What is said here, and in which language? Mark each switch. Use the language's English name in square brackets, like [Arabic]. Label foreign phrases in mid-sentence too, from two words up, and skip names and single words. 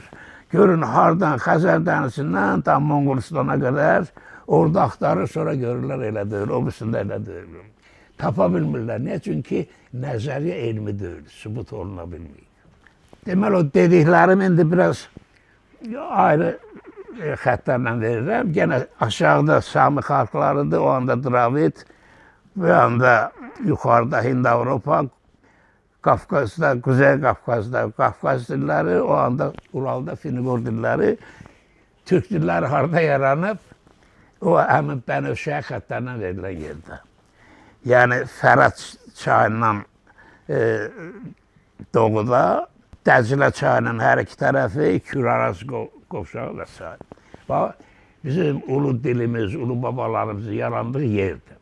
[Azerbaijani] Görün hardan, Xəzər dənisindən tam Mongolistana qədər orada axtarır, sonra görürlər elə deyil, o birisində elə deyil. Tapa bilmirlər. Niyə? Çünki nəzəriyyə elmi deyil, sübut oluna bilmir. Deməli, o dediklərim indi biraz ayrı xətlərlə verirəm. [Turkish] Gene aşağıda Sami xalqlarıdır, o anda Dravid, bir anda yukarıda Hind-Avropa, Kafkas'da, Kuzey Kafkas'da Kafkas dilleri, o anda Ural'da Finigur dilleri, Türk dilleri [Azerbaijani] harda yaranıb, o həmin Bənövşəyə xətlərindən verilən yerdə. Yani Fərat çayından doğuda, Dəclə çayının hər iki tərəfi, Küraraz qovşağı və s. Bax, bizim ulu dilimiz, ulu babalarımızın yarandığı yerdir.